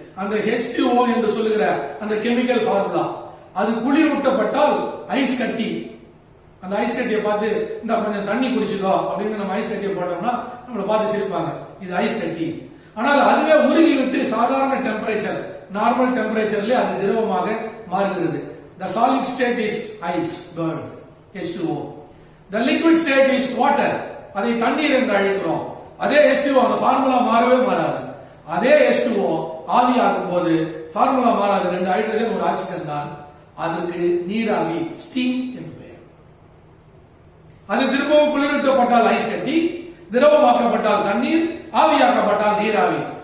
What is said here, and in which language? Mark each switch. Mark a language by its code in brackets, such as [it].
[ta] அந்த H2O என்று சொல்லுகிற அந்த கெமிக்கல் ஃபார்முலா, அது குளிரூட்டப்பட்டால் ஐஸ் கட்டி, அந்த ஐஸ் கட்டியை பார்த்து இந்த கொஞ்சம் தண்ணி குடிச்சுக்கோ அப்படின்னு நம்ம ஐஸ் கட்டியை போட்டோம்னா நம்மளை பார்த்து சிரிப்பாங்க. இது ஐஸ் கட்டி. ஆனால் அதுவே உருகிவிட்டு சாதாரண டெம்பரேச்சர், நார்மல் டெம்பரேச்சர்ல அது திரவமாக மாறுகிறது. [en] The solid state is iceberg, H2O. The liquid state is water. [ta] அதை தண்ணீர் என்று அழைக்கிறோம். அதே H2O அந்த ஃபார்முலா மாறவே மாறாது. அதே H2O ஆவியாகும் போது ஃபார்முலா மாறாது. 2 ஹைட்ரஜன் ஒரு ஆக்சிஜன் தான். அதற்கு நீராவி, ஸ்டீம் என்று பெயர். அது திரும்பவும் குளிரூட்டப்பட்டால் ஐஸ் கட்டி, திரவமாக்கப்பட்டால் தண்ணீர், ஆவியாக்கப்பட்டால் நீராவி.